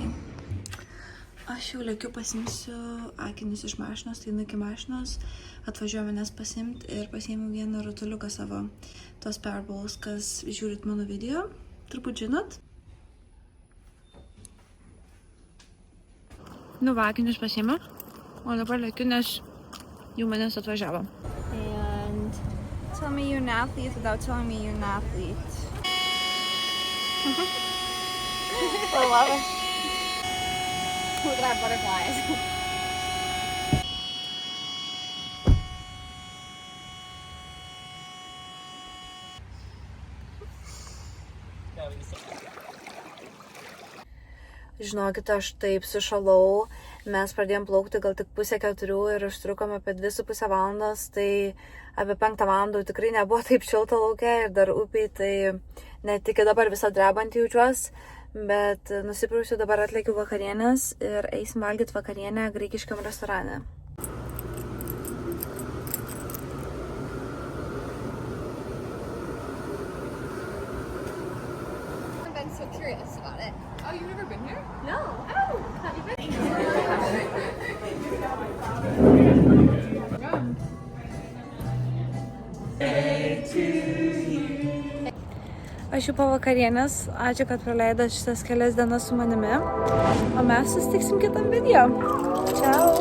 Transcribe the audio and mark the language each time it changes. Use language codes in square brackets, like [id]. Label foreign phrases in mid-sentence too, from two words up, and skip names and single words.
[lt] Aš jau lėkiu, pasimsiu akinius iš mašinos, tai iki mašinos atvažiuoju manęs pasimti ir pasiėmiau vieną rutuliuką savo, tos Powerballs, kas žiūrit mano video, turbūt žinot. Nu, va, akinius pasiėmiau, o dabar lėkiu, nes jau manęs atvažiavo. [en] And tell me you're an athlete without telling me you're an athlete. I love it. Look at our butterflies. [lt] Žinokit, aš taip sušalau, mes pradėjom plaukti gal tik 3:30 ir užtrukom apie 2,5 valandos, tai apie 5 valandų tikrai nebuvo taip šilta lauke ir dar upiai, tai net iki dabar visą drebantį jaučiuos, bet nusiprausiu, dabar atlėkiu vakarienės ir eisim valgyti vakarienę graikiškam restorane. [en] I've been so curious about it. Oh, you've never been here? No. Oh, have you been? [lt] Aš jau po vakarienės, ačiū, kad praleidote šitas kelias dienas su manimi, o mes susitiksim kitam video.